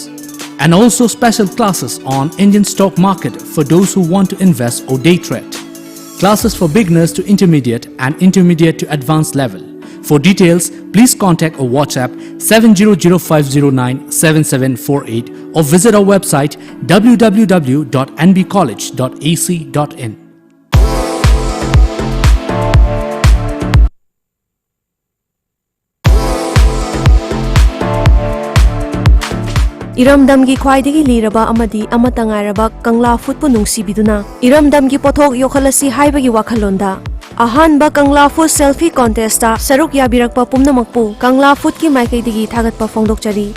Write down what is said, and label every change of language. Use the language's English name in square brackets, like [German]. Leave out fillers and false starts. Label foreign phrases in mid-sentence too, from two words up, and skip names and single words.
[English] And also special classes on Indian stock market for those who want to invest or day trade. Classes for beginners to intermediate and intermediate to advanced level. For details, please contact or WhatsApp 700-509-7748 or visit our website www.nbcollege.ac.in. [Manipuri] Iramdamgi khwaidagi liraba amadi amatangairaba Kangla Food nungsibiduna Iramdamgi pothok yokhalasi haibagi wakhalonda Ahanba Kangla Food [English] selfie contest [Manipuri] ta saruk yabirakpa pumnamakpu Kangla Food ki maikaidagi thagatpa phongdokchari